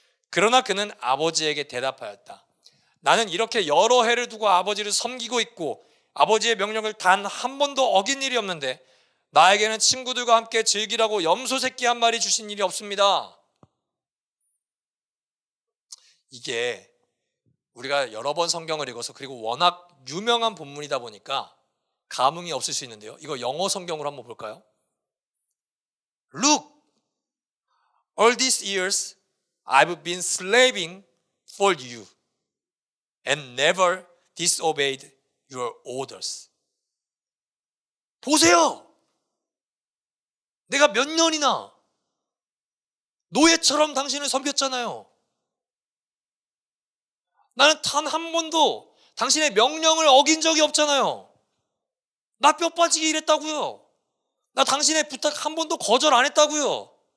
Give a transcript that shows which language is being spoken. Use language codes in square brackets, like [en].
[ko] 그러나 그는 아버지에게 대답하였다. 나는 이렇게 여러 해를 두고 아버지를 섬기고 있고 아버지의 명령을 단 한 번도 어긴 일이 없는데 나에게는 친구들과 함께 즐기라고 염소 새끼 한 마리 주신 일이 없습니다. 이게 우리가 여러 번 성경을 읽어서 그리고 워낙 유명한 본문이다 보니까 감흥이 없을 수 있는데요. 이거 영어 성경으로 한번 볼까요? [en] Look, all these years I've been slaving for you and never disobeyed your orders. [ko] 보세요. 내가 몇 년이나 노예처럼 당신을 섬겼잖아요. 나는 단 한 번도 당신의 명령을 어긴 적이 없잖아요. 나 뼈 빠지게 일했다고요. 나 당신의 부탁 한 번도 거절 안 했다고요.